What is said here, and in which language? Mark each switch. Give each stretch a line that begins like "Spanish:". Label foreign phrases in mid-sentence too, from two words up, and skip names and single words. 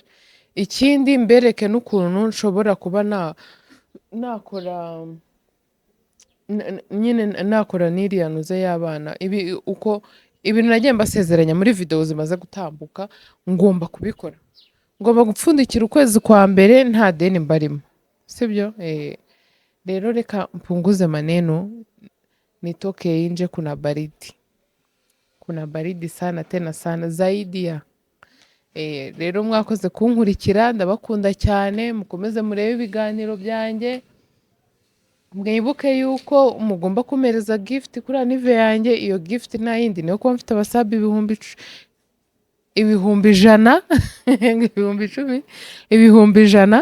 Kinyarwanda: Ikindi mbereke n'ukuntu nshobora kuba nakora nyine nakora n'iriya nuze y'abana. Uko ibintu nagiye mbasezeranya muri video zimaze gutambuka ngomba kubikora. Ngomba gupfundikira ukwezi kwa mbere nta deni mbarimo, sibyo? Rero reka mpunguze
Swahili: maneno, nitoke nje. Kuna baridi sana tena sana zaidi ya.
Kinyarwanda: Rero mwakoze kunkurikira, ndabakunda cyane. Mukomeze murebe ibiganiro byanjye, mwibuke yuko mugomba kumereza gift kuri anive yanjye. Iyo gift nta yindi niyo kuba mfite abasabi ibihumbi ijana ibihumbi ijana.